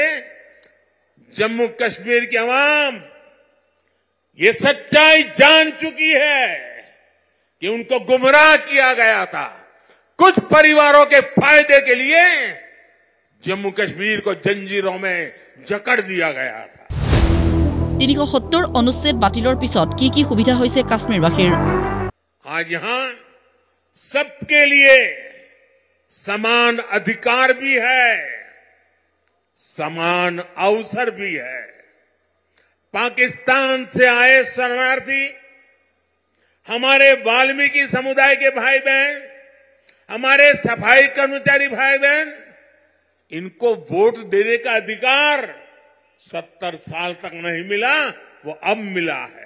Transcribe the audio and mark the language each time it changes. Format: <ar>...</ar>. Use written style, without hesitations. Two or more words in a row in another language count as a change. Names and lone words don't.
<hi>जम्मू कश्मीर की आवाम ये सच्चाई जान चुकी है कि उनको गुमराह किया गया था। कुछ परिवारों के फायदे के लिए जम्मू कश्मीर को जंजीरों में जकड़ दिया गया था।</hi> <as>৩৭০ অনুচ্ছেদ বাতিলৰ পিছত কি সুবিধা হৈছে কাশ্মীৰবাসীৰ?</as> <hi>आज यहां सबके लिए समान अधिकार भी है, समान अवसर भी है। पाकिस्तान से आए शरणार्थी, हमारे वाल्मीकि समुदाय के भाई बहन, हमारे सफाई कर्मचारी भाई बहन, इनको वोट देने का अधिकार 70 साल तक नहीं मिला, वो अब मिला है।</hi>